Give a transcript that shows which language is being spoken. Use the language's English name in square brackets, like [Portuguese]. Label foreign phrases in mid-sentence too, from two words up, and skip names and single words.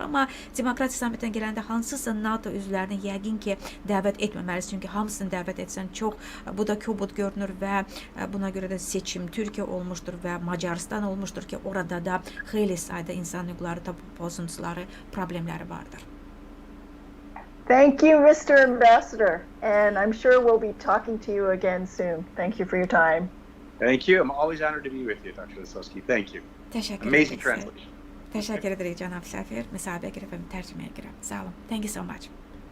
[Azerbaijani] Amma demokratik sammitdən gələndə hansısa NATO üzvlərini yəqin ki, dəvət etməməlisin. Çünki hamısını dəvət etsən çox, bu da kobud görünür və buna görə də seçim Türkiyə olmuşdur və Macaristan olmuşdur ki, orada da xeyli sayda insan hüquqları pozuntuları, problemləri vardır. [English] Thank you, Mr. Ambassador, and I'm sure we'll be talking to you again soon. Thank you for your time. Thank you. I'm always honored to be with you, Dr. Lisowski. Thank you. [Azerbaijani] Təşəkkür [English] Amazing [Azerbaijani] edirik. [English] translation. [Azerbaijani] Təşəkkür edirik cənab səfir, müsahibəyə görə və tərcüməyə görə. Sağ olun. [English] Thank you so much.